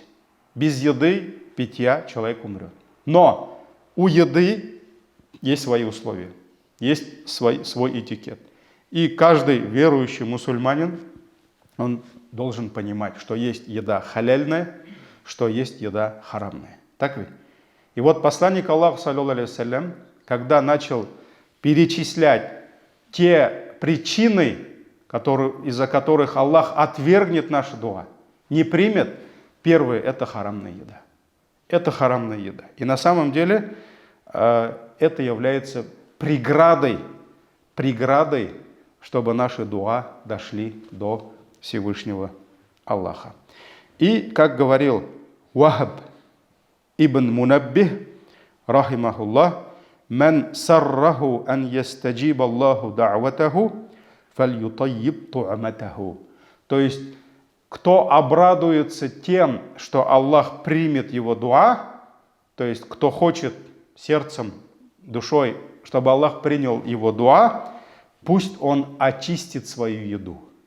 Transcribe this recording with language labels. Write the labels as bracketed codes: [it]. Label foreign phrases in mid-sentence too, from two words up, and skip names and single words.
[ru] Без еды, питья человек умрет. Но у еды есть свои условия, есть свой этикет. И каждый верующий мусульманин, он должен понимать, что есть еда халяльная, что есть еда харамная. Так ведь? И вот посланник Аллаха, [ar] صلى الله عليه وسلم, [ru] когда начал перечислять те причины, из-за которых Аллах отвергнет наши дуа, не примет, первое – это харамная еда. Это харамная еда. И на самом деле это является преградой, чтобы наши дуа дошли до Всевышнего Аллаха. И, как говорил Вахаб ибн Мунаббих, рахимахуллах, [ar] «من سره أن يستجيب الله دعوته فليطيب طعمته». [ru] То есть, кто обрадуется тем, что Аллах примет его дуа, то есть, кто хочет сердцем, душой, чтобы Аллах принял его дуа, пусть он очистит свою еду.